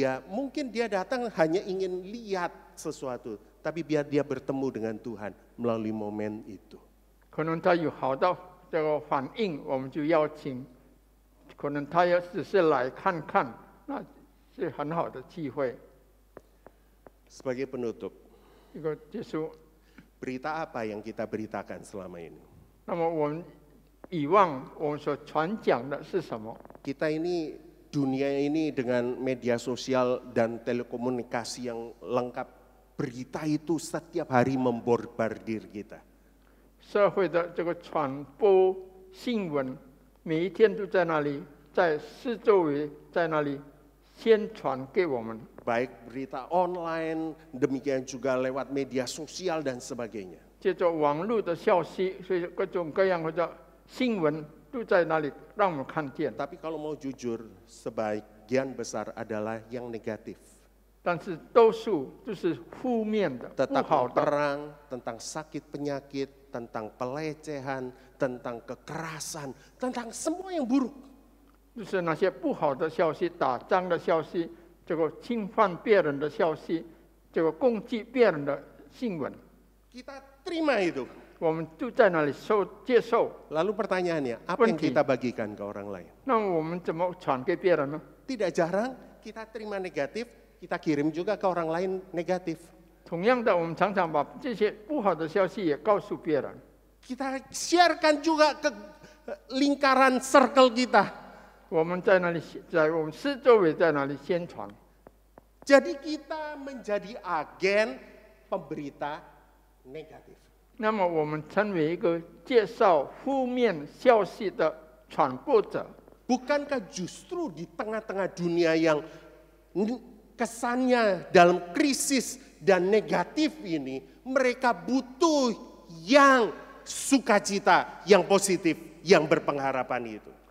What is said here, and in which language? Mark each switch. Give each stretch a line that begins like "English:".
Indonesian: Mungkin dia datang hanya ingin lihat sesuatu, tapi biar dia bertemu dengan Tuhan melalui momen itu.
Chinese: 可能他有好的这个反应，我们就邀请；可能他要只是来看看，那是很好的机会。
Indonesian: Sebagai penutup,
Chinese: 一个结束。
Indonesian: berita apa yang kita beritakan selama ini?
Chinese: 那么我们以往我们所传讲的是什么？
Indonesian: Kita ini, dunia ini dengan media sosial dan telekomunikasi yang lengkap, berita itu setiap hari membombardir kita.
Chinese: 社会的这个传播新闻，每一天都在那里，在四周围，在那里宣传给我们。
Indonesian: Baik berita online, demikian juga lewat media sosial dan sebagainya.
Chinese: 借着网络的消息，所以各种各样的新闻都在那里让我们看见。
Indonesian: Tapi kalau mau jujur, sebagian besar adalah yang negatif.
Chinese: 但是多数都是负面的、不
Indonesian: Tentang
Chinese: 好的，
Indonesian: perang, tentang sakit penyakit, tentang pelecehan, tentang kekerasan, tentang semua yang buruk.
Chinese: 就是那些不好的消息、打仗的消息、这个侵犯别人的消息、这个攻击别人的新闻，
Indonesian: Kita terima itu.
Chinese: 我们都在那里接受。
Indonesian: Lalu pertanyaannya, apa yang Penting. kita bagikan ke orang lain?
Chinese: 那我们怎么传给别人呢？
Indonesian: Tidak jarang kita terima negatif, kita kirim juga ke orang lain negatif.
Chinese: 同样的，我们常常把这些不好的消息也告诉别人，
Indonesian: Kita sharekan juga ke lingkaran circle kita.
Chinese: 我们在那里在我们四周围在那里宣传。
Indonesian: Jadi kita menjadi agen pemberita negatif.
Chinese: 那么我们成为一个介绍负面消息的传播者。
Indonesian: Bukankah justru di tengah-tengah dunia yang kesannya dalam krisis dan negatif ini, mereka butuh yang sukacita, yang positif, yang berpengharapan itu.